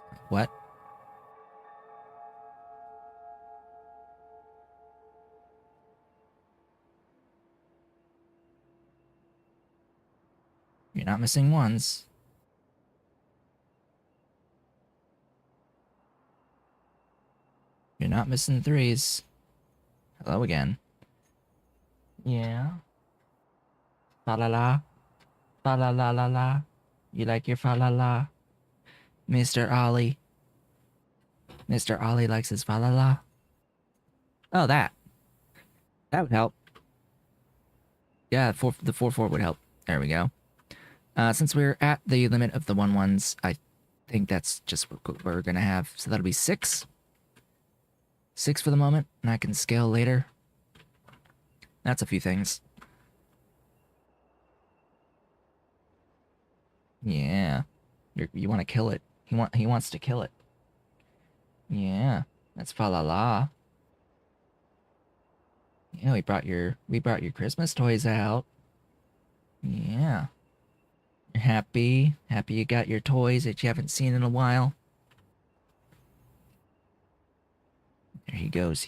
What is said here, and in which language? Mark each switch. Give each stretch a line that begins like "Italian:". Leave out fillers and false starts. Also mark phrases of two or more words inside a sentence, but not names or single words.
English: What? You're not missing ones. You're not missing threes. Hello again. Yeah. Fa la la. Fa la la la la. You like your fa la la? Mr. Ollie. Mr. Ollie likes his fa la la. Oh, that. That would help. Yeah, the 4-4 would help. There we go. Since we're at the limit of the 1-1s, I think that's just what we're going to have. So that'll be 6. 6 for the moment, and I can scale later. That's a few things. Yeah. You want to kill it. He wants to kill it. Yeah. That's fa la la. Yeah, we brought your Christmas toys out. Yeah. You're happy? Happy you got your toys that you haven't seen in a while? There he goes.